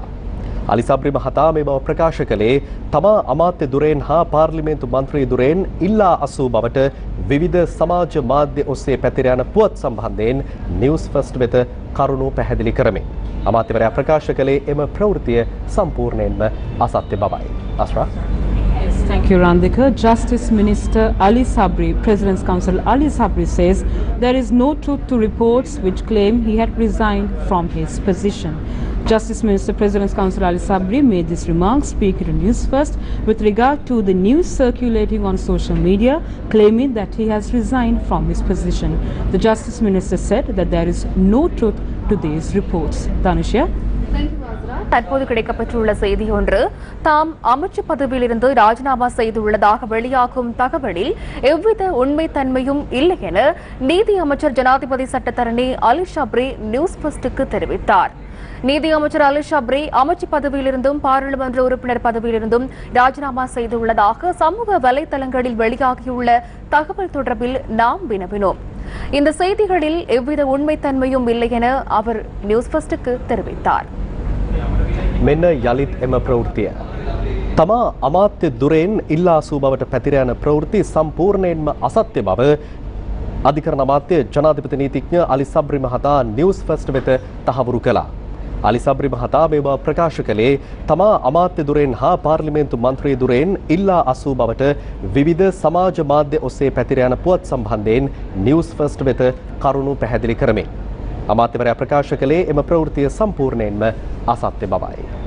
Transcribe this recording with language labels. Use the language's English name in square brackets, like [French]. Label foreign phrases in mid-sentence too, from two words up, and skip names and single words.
[Sinhala] අලි සබ්රි මහතා මේ බව ප්‍රකාශ කළේ තමා අමාත්‍ය දුරෙන් හා පාර්ලිමේන්තු මන්ත්‍රී දුරෙන් ඉල්ලා අසූ බවට විවිධ සමාජ මාධ්‍ය ඔස්සේ පැතිර යන පුවත් සම්බන්ධයෙන් නිවුස් ෆස්ට් වෙත කරුණු පැහැදිලි කරමින් අමාත්‍යවරයා ප්‍රකාශ කළේ එම ප්‍රවෘත්තිය සම්පූර්ණයෙන්ම අසත්‍ය බවයි. අස්රා. [English] Yes, thank you, Randhika. Justice Minister Ali Sabri, President's Counsel Ali Sabri says there is no truth to reports which claim he had resigned from his position. Justice Minister, President's Counsel Ali Sabri made this remark speaking to Newsfirst with regard to the news circulating on social media claiming that he has resigned from his position. The Justice Minister said that there is no truth to these reports. Tanushya? [Tamil] தற்போது கிடைக்கப்பட்டுள்ள செய்தி ஒன்று, தாம் அமைச்சு பதவியிலிருந்து ராஜினாமா செய்துள்ளதாக வெளியாகும் தகவலில் எவ்வித உண்மைத்தன்மையும் இல்லை என நீதி அமைச்சர் ஜனாதிபதி சட்டத்தரணி அலி ஷப்ரி நியூஸ் ஃபர்ஸ்டுக்கு தெரிவித்தார். நீதி அமைச்சர் அலி ஷப்ரி அமைச்சு பதவியிலிருந்தும் பாராளுமன்ற உறுப்பினர் பதவியிலிருந்தும் ராஜினாமா செய்துள்ளதாக சமூக வலைதளங்களில் வெளியாகியுள்ள தகவல் தொடர்பில் நாம் வினவினோம். இந்த செய்திகளில் எவ்வித உண்மைத்தன்மையும் இல்லை என அவர் நியூஸ் ஃபர்ஸ்டுக்கு தெரிவித்தார். [Sinhala] මෙන්න යළිත් එම ප්‍රවෘත්තිය. තමා අමාත්‍ය දුරෙන් ඉල්ලා සූ බවට පැතිර යන ප්‍රවෘත්ති සම්පූර්ණයෙන්ම අසත්‍ය බව අධිකරණ අමාත්‍ය ජනාධිපති නීතිඥ අලි සබ්රි මහතා නිවුස් ෆස්ට් වෙත තහවුරු කළා. අලි සබ්රි මහතා මේ බව ප්‍රකාශ කළේ තමා අමාත්‍ය දුරෙන් හා පාර්ලිමේන්තු මන්ත්‍රී දුරෙන් ඉල්ලා අසූ බවට විවිධ සමාජ මාධ්‍ය ඔස්සේ පැතිර යන පුවත් සම්බන්ධයෙන් නිවුස් ෆස්ට් වෙත කරුණු පැහැදිලි කරමින් අමාත්‍යවරයා ප්‍රකාශ කළේ එම ප්‍රවෘත්තිය සම්පූර්ණයෙන්ම අසත්‍ය බවයි.